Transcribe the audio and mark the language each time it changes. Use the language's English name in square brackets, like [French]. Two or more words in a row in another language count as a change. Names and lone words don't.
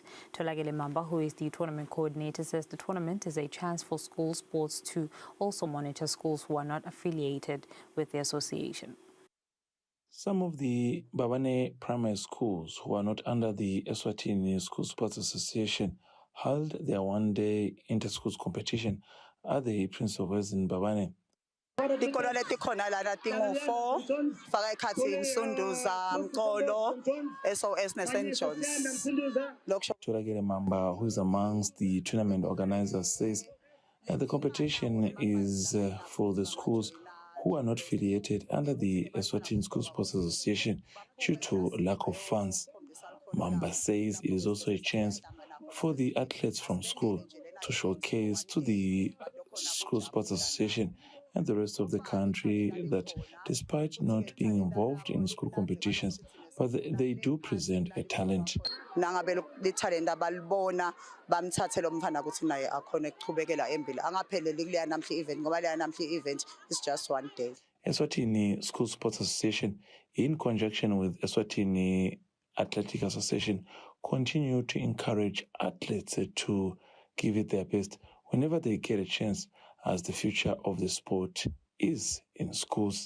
[English] Tolagele Mamba, who is the tournament coordinator, says the tournament is a chance for school sports to also monitor schools who are not affiliated with the association. Some of the Mbabane primary schools who are not under the Eswatini School Sports Association held their one-day inter-schools competition at the Prince of Wales in Mbabane. [Swati] tikolo letikhona lana tingu-4 faka ekhathini Sunduza, Mxolo, SOS ne-St. John's. [English] Turagele Mamba, who is amongst the tournament organizers, says the competition is for the schools who are not affiliated under the Eswatini School Sports Association due to lack of funds. Mamba says it is also a chance for the athletes from school to showcase to the School Sports Association and the rest of the country that despite not being involved in school competitions, but they do present a talent. [Swati] Nangabe lithalent abalibona bamthathe lo mfana ukuthi naye akhona ukuchubekela embili angapheleli kuleya namhla event ngoba leya namhla event [English] is just one day. Eswatini School Sports Association, in conjunction with Eswatini Athletic Association, continue to encourage athletes to give it their best whenever they get a chance, as the future of the sport is in schools.